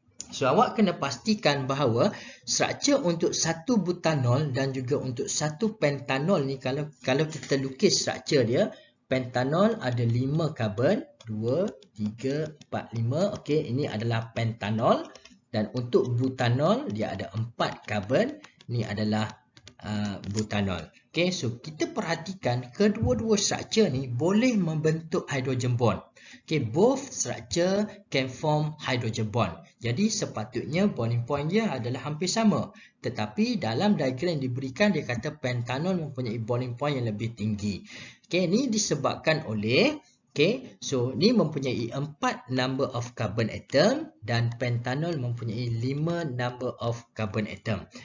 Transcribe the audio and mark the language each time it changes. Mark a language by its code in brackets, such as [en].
[ms] So awak kena pastikan bahawa struktur untuk satu butanol dan juga untuk satu pentanol ni, kalau kita lukis struktur dia, pentanol ada 5 karbon, 2, 3, 4, 5. Okey, ini adalah pentanol. Dan untuk butanol dia ada 4 karbon. Ni adalah butanol. Okey, so kita perhatikan kedua-dua struktur ni boleh membentuk hydrogen bond. [en] Okay, both structure can form hydrogen bond. [ms] Jadi sepatutnya bonding point dia adalah hampir sama. Tetapi dalam diagram yang diberikan dia kata pentanol mempunyai bonding point yang lebih tinggi. Okay, ini disebabkan oleh, okay, so ni mempunyai 4 [en] number of carbon atom [ms] dan pentanol mempunyai 5 number of carbon atom.